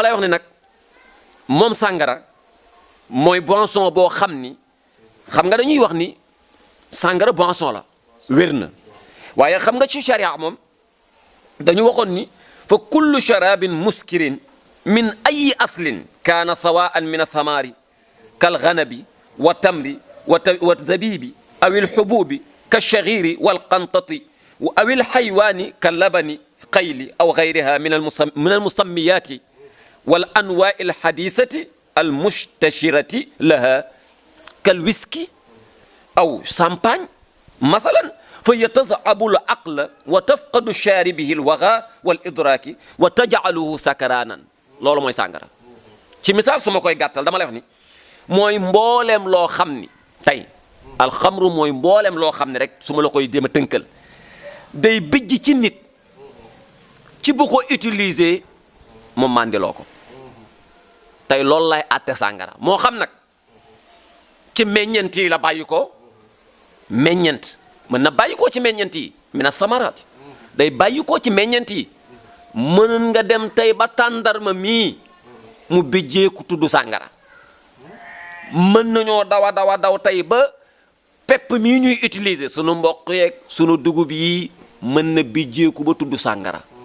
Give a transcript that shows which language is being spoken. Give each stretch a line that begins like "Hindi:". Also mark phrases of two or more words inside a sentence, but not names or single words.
Wolof: lay wax ni nag moom sàngara mooy boisson boo xam ni xam nga dañuy wax ni sàngara boisson la wér na waaye xam nga ci sharia moom dañu waxoon ni
Arabic: فكل شراب مسكر من أي أصل كان سواء من الثمار كالعنب والتمر والزبيب أو الحبوب كالشعير والحنطة أو الحيوان كاللبن قيل أو غيرها من المسميات والأنواع الحديثة المنتشرة لها كالويسكي أو champagne مثلا فيذهب العقل وتفقد شاربه الوعي والإدراك وتجعله سكران
Wolof: loolu mooy sàngara ci misaal su ma koy gàttal dama lay wax ni mooy mbooleem loo xam ni tey alxamru mooy mboolem loo xam ne rek su ma la koy dem a tënkal day bijj ci nit ci bu ko utiliser mu màndiloo ko tey loolu lay àtte sàngara moo xam nag ci meññent yi la bàyyi ko meññent mën na bàyyi ko ci meññent yi
Arabic: من الثمرات
Wolof: day bàyyi ko ci meññent yi mën nga dem tey ba tàndarma mii mu bijjeeku tudd sàngara mën nañoo daw tey ba pepp mii ñuy utiliser sunu mboq yeeg sunu dugub yi mën na bijjeeku ba tudd sàngara